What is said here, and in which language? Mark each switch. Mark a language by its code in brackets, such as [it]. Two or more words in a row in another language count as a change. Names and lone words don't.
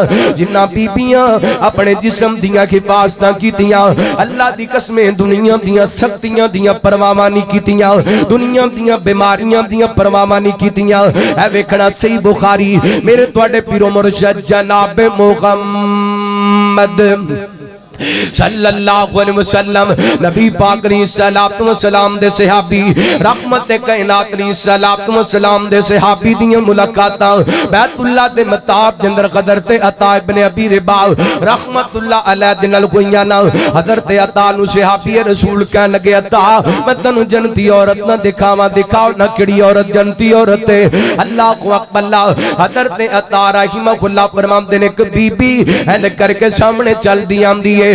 [pa] جنہاں بی بیاں اپنے جسم دیاں حفاظتاں کیتیاں، اللہ دی قسم دنیا دیاں سختیاں دیاں پرواہاں نہیں کیتیاں، دنیا دیاں بیماریاں دیاں پرواہاں نہیں کیتیاں, दुनिया दियां बीमारियां दियां परवाहां नहीं कीतियां। اے ویکھنا صحیح بخاری میرے تہاڈے پیر و مرشد جناب محمد [ar] صلى الله عليه وسلم [pa] نبی پاک [ar] عليه الصلاة والسلام [pa] دے صحابی رحمت کائنات [ar] عليه الصلاة والسلام [pa] دے صحابی دی ملاقاتاں بیت اللہ دے متاب دے اندر حضرت عطا ابن ابی رباح [ar] رحمة الله عليه [pa] دے نال کوئیاں نہ. حضرت عطا نوں صحابی رسول کہن لگے، عطا میں تینوں جنتی عورت نہ دکھاواں، دکھاؤ نہ کہڑی عورت جنتی عورت ہے. [ar] الله كو أكبر. [pa] حضرت عطا رحمۃ اللہ فرماندے نے کہ بی بی عین کر کے سامنے چلدی آندی ہے.